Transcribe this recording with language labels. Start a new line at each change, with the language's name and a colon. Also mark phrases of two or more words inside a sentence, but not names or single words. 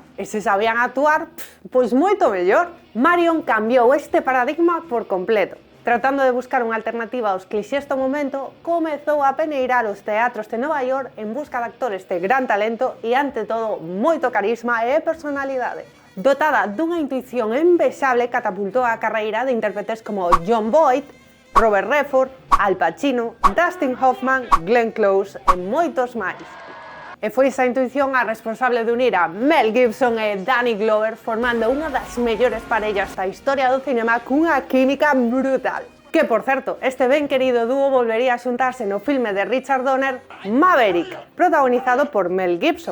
Galician: E se sabían actuar, pois moito mellor. Marion cambiou este paradigma por completo. Tratando de buscar unha alternativa aos clixés do momento, comezou a peneirar os teatros de Nova York en busca de actores de gran talento e, ante todo, moito carisma e personalidade. Dotada dunha intuición envexable, catapultou a carreira de intérpretes como Jon Voight, Robert Redford, Al Pacino, Dustin Hoffman, Glenn Close e moitos máis. E foi esa intuición a responsable de unir a Mel Gibson e Danny Glover formando unha das mellores parellas da historia do cinema cunha química brutal. Que, por certo, este ben querido dúo volvería a xuntarse no filme de Richard Donner, Maverick, protagonizado por Mel Gibson.